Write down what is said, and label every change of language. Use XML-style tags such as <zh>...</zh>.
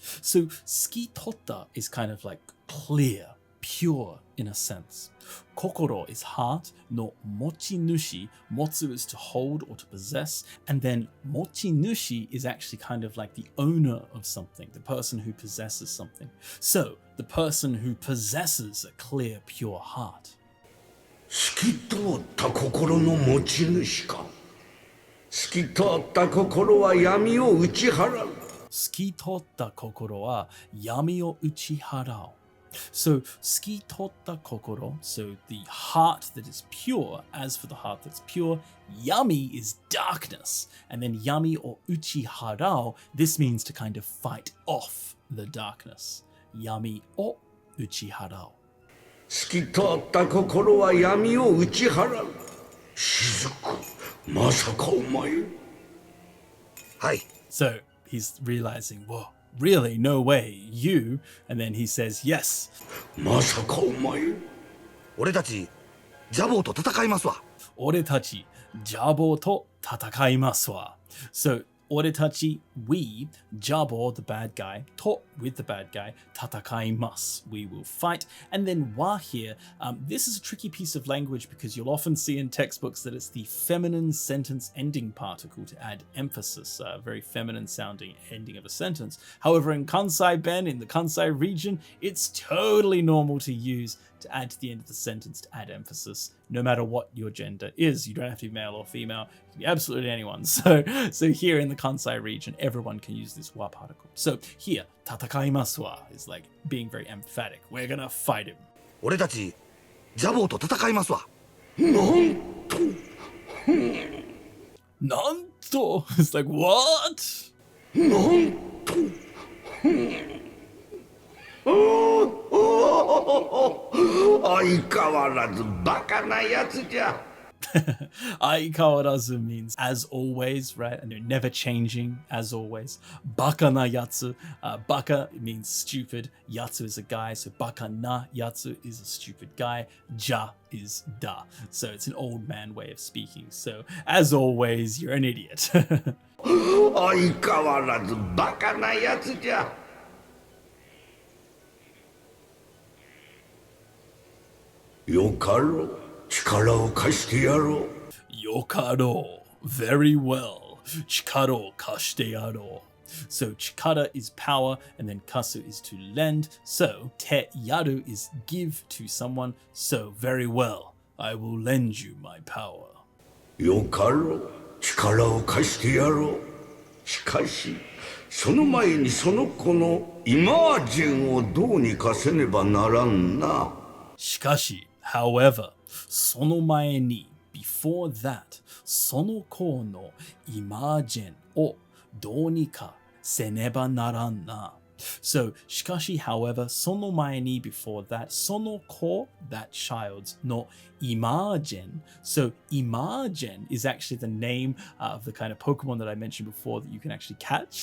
<en>So 透き通った is kind of like clear, pure in a sense. Kokoro is heart, no mochinushi. Motsu is to hold or to possess, and then mochinushi is actually kind of like the owner of something, the person who possesses something. So, the person who possesses a clear, pure heart.</en> <ja>透き通った心の持ち主か。透き通った心は闇を打ち払う。透き通った心は闇を打ち払う.</ja> <en>So,</en> <ja>透き通った心,</ja> <en>so the heart that is pure, as for the heart that's pure, yami is darkness. And then yami or</en> <ja>uchi harao,</ja> <en>this means to kind of fight off the darkness.</en> <ja>Yami o uchi harao. 透き通った心は闇を打ち払う。雫、まさかお前。はい。</ja> <en>So, he's realizing, whoa. Really? No way. You? And then he says, yes.</en> <ja>まさかお前。俺たち、ジャボーと戦いますわ。俺たち、ジャボーと戦いますわ.</ja> <en>So, 俺たち, we, Jabo, the bad guy, to, with the bad guy,</en> <ja>戦います.</ja> <en>We will fight. And then wa here, this is a tricky piece of language because you'll often see in textbooks that it's the feminine sentence ending particle to add emphasis, a very feminine sounding ending of a sentence. However, in Kansai Ben, in the Kansai region, it's totally normal to use to add to the end of the sentence to add emphasis, no matter what your gender is. You don't have to be male or female. You can be absolutely anyone. So here in the Kansai region, everyone can use this wa particle. So here,</en> <ja>戦いますわ</ja> <en>is like being very emphatic. We're gonna fight him.</en> <ja>俺たち、ジャボーと戦いますわ。なんと。なんと</ja> <en>It's like, what?</en> <ja>なんと。相変わらずバカなやつじゃ。</ja> <en>Aikawarazu means as always, right? And they're never changing, as always.</en> <ja>Baka na yatsu.</ja> <en>Baka means stupid. Yatsu is a guy. So baka na yatsu is a stupid guy. Ja is da. So it's an old man way of speaking. So as always, you're an idiot.</en> <ja>相変わらずバカなやつじゃ。よかろう。力を貸してやろう。よかろう。</ja> <en>very well.</en> <ja>Chikara o kashite yaro.</ja> <en>So chikara is power, and then kasu is to lend. So te yaru is give to someone. So very well, I will lend you my power.</en> <ja>よかろう、力を貸してやろう。しかし、その前にその子のイマージェンをどうにかせねばならんな。しかし、</ja> <en>however,</en> <ja>その前に</ja> <en>before that,</en> <ja>その子のイマージェンをどうにかせねばならんな。</ja> <en>So, しかし, however,</en> <ja>その前に</ja> <en>before that,</en> <ja>その子,</ja> <en>that child's, の Imagen. So, Imagen is actually the name of the kind of Pokemon that I mentioned before that you can actually catch.</en>